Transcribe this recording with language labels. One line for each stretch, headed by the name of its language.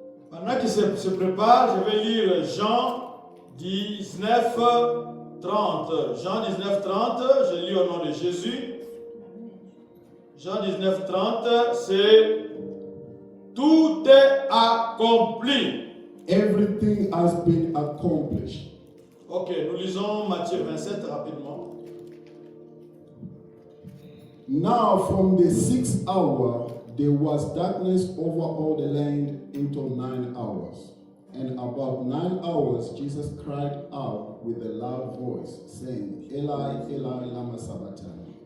French: Pendant qu'il se prépare, je vais lire Jean 19, 30. Jean 19, 30, je lis au nom de Jésus. Jean 19, 30, c'est tout est accompli.
English: Everything has been accomplished.
French: Ok, nous lisons Matthieu 27 rapidement.
English: Now from the 6th hour there was darkness over all the land until 9 hours. And about 9 hours Jesus cried out with a loud voice, saying,
Aramaic: Eli, Eli, lama sabachthani.